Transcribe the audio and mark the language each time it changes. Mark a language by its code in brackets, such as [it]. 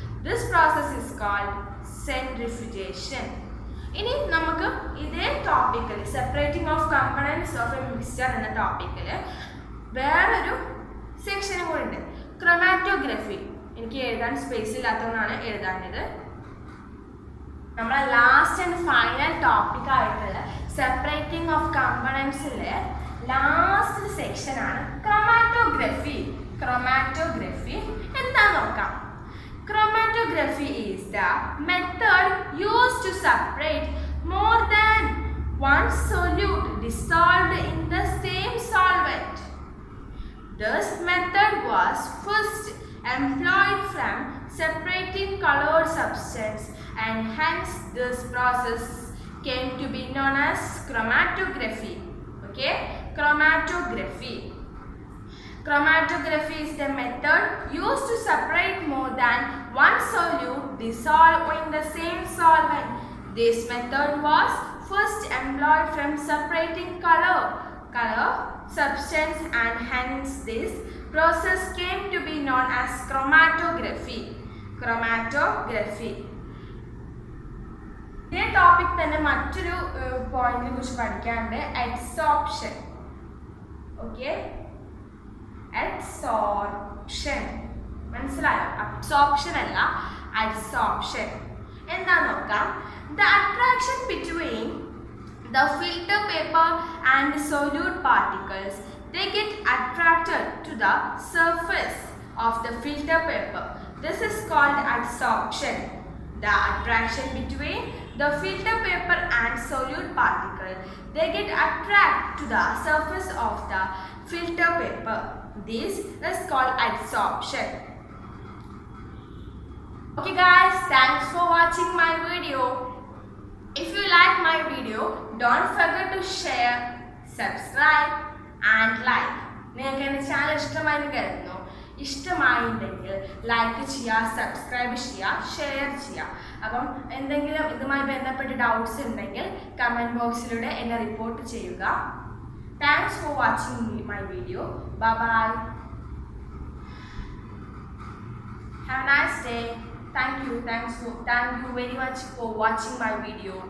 [en] This process is called centrifugation. [ml] ഇനി നമുക്ക് ഇതേ ടോപ്പിക്കിൽ separating of components of A mixture എന്ന ടോപ്പിക്കിൽ വേറൊരു സെക്ഷനും കൂടി ഉണ്ട്, ക്രൊമാറ്റോഗ്രഫി. എനിക്ക് എഴുതാൻ സ്പേസ് ഇല്ലാത്തതുകൊണ്ടാണ് എഴുതാഞ്ഞത്. നമ്മളെ ലാസ്റ്റ് ആൻഡ് ഫൈനൽ ടോപ്പിക് ആയിട്ടുള്ള സെപ്പറേറ്റിംഗ് ഓഫ് കമ്പണൻസിലെ ലാസ്റ്റ് സെക്ഷനാണ് ക്രൊമാറ്റോഗ്രഫി. ക്രൊമാറ്റോഗ്രഫി എന്താണെന്ന് നോക്കാം. [en] Chromatography is the method used to separate more than one solute dissolved in the same solvent. This method was first employed from separating colored substance, and hence this process came to be known as chromatography. Okay, chromatography. Chromatography is the method used to separate more than one solute dissolved in the same solvent. This method was first employed from separating color substance, and hence this process came to be known as chromatography. Chromatography. This topic [ml] തന്നെ മറ്റൊരു പോയിന്റിനെ കുറിച്ച് പഠിക്കാനുണ്ട്, adsorption. [en] Okay, adsorption. [ml] മനസ്സിലായോ? Absorption അല്ല, adsorption. എന്താന്ന് നോക്കാം. [en] The attraction between the filter paper and solute particles, they get attracted to the surface of the filter paper. This is called adsorption. The attraction between the filter paper and solute particle, they get attracted to the surface of the filter paper. This is called adsorption. Okay guys, thanks for watching my video. If you like my video, don't forget to share, subscribe and like. [ml] നിങ്ങൾക്ക് എൻ്റെ channel ഇഷ്ടമായെന്ന് കരുതുന്നു. ഇഷ്ടമായിട്ടുണ്ടെങ്കിൽ like ചെയ്യുക, subscribe ചെയ്യുക, share ചെയ്യുക. അപ്പം എന്തെങ്കിലും ഇതുമായി ബന്ധപ്പെട്ട് ഡൗട്ട്സ് ഉണ്ടെങ്കിൽ കമൻറ്റ് ബോക്സിലൂടെ എന്നെ റിപ്പോർട്ട് ചെയ്യുക. [en] Thanks for watching my video. Bye bye. Have a nice day. Thank you very much for watching my video.